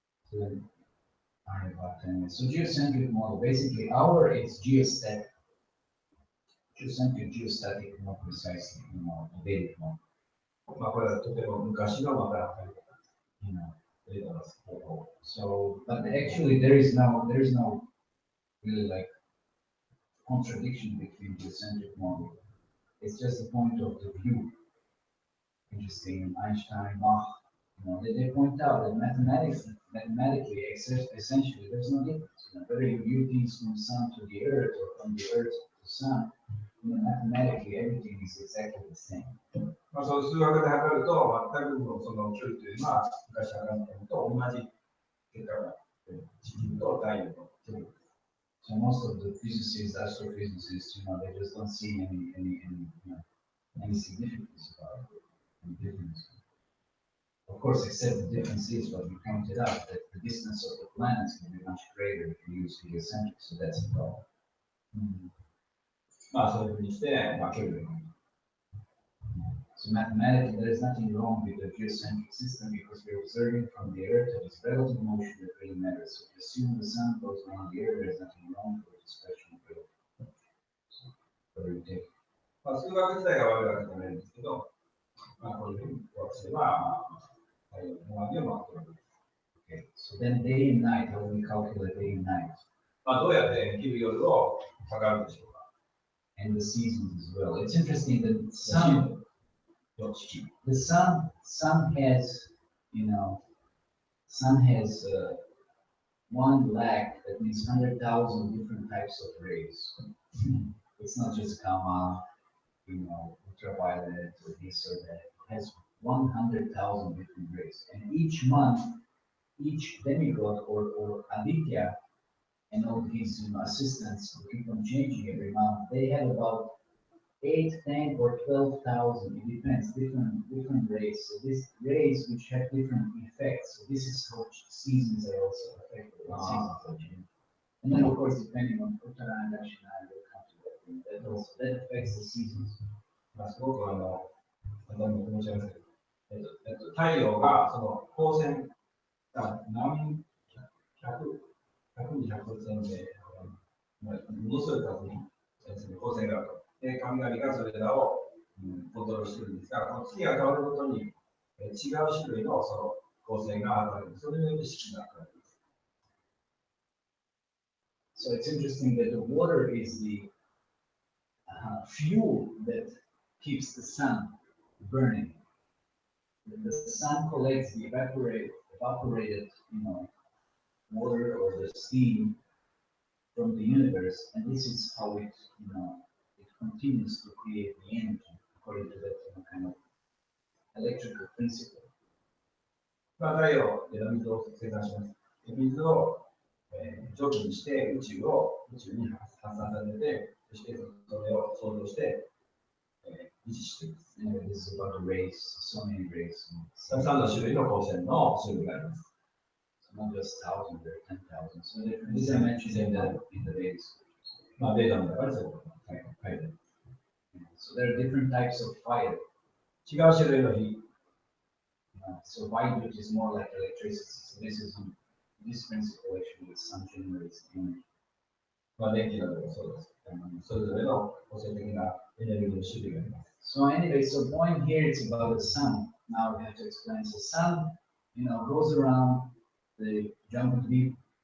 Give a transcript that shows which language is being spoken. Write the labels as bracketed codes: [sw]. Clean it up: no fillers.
[en] So then, so geocentric model, basically our is geostatic. Geostatic more precisely, Vedic model. [ja] まあこれはとても昔のまた測り方。 [en] You know. [ja] データの方法。 [en] So, but actually there is no really like contradiction between the geocentric model. It's just a point of the view. Interesting, Einstein, Mach, they point out that mathematically, essentially, there's no difference. Whether you view things from sun to the earth or from the earth to sun, mathematically everything is exactly the same. [ja] まあその数学で測ると全くのその距離というのは昔測ったのと同じ結果が地球と太陽の距離。 [en] So most of the physicists, astrophysicists, they just don't see any significance about it, any difference. Of course, except the difference is what we pointed out, that the distance of the planets can be much greater if you use heliocentric, so that's the problem. [ja] まあそういうふうにして、まあ距離を。 [en] So mathematically, there is nothing wrong with the geocentric system because we're observing from the Earth that it's relative motion that really matters. So if you assume the sun goes around the Earth, there's nothing wrong with this question of relative. So, whether you take [ja] まあ数学自体が悪いわけじゃないんですけど、まあこういうふうにすれば、太陽の周りを回ってるわけです。 [en] So then day and night, how do we calculate day and night? [ja] まあどうやって昼夜を測るでしょうか。 [en] And the seasons as well. It's interesting that the sun has, sun has one lag, that means 100,000 different types of rays. It's not just gamma, ultraviolet or this or that. It has 100,000 different rays. And each month, each demigod or Aditya and all his assistants who keep on changing every month, they have about 8, 10, or 12,000. It depends, different rays. So these rays which have different effects. So this is how seasons are also affected. Seasons are changing. And then of course, depending on Uttara and Dakshina, we'll come to that. That affects the seasons. [ja] すごく申し上げますけど、太陽がその光線が何百に百千で、ものすごい数に光線があると。で、神々がそれらを、コントロールしてるんですが、この月が変わるごとに、違う種類のその光線が現れる。それによって四季が変わります。 [en] So it's interesting that the water is the fuel that keeps the sun burning. The sun collects the evaporated, water or the steam from the universe, and this is how it, it continues to create the energy according to that kind of electrical principle. [ja] 太陽で水を生産します。水を、蒸気にして宇宙に発散させて、そしてそれを想像して、維持しています。 [en] And this is about the rays, so many rays. [ja] たくさんの種類の光線の種類があります。 [en] So not just thousands, there are 10,000. So these are mentioned in the Vedic scriptures. [ja] ベーダの中でそういうことが書いてあります。 [en] So there are different types of fire. [ja] 違う種類の火。 [en] So Vaidut is more like electricity. So this principle actually is sun generates energy. [ja] 電気などもそうです。それぞれの個性的なエネルギーの種類があります。 [en] So anyway, so point here is about the sun. Now we have to explain. So sun, goes around the jungle deep.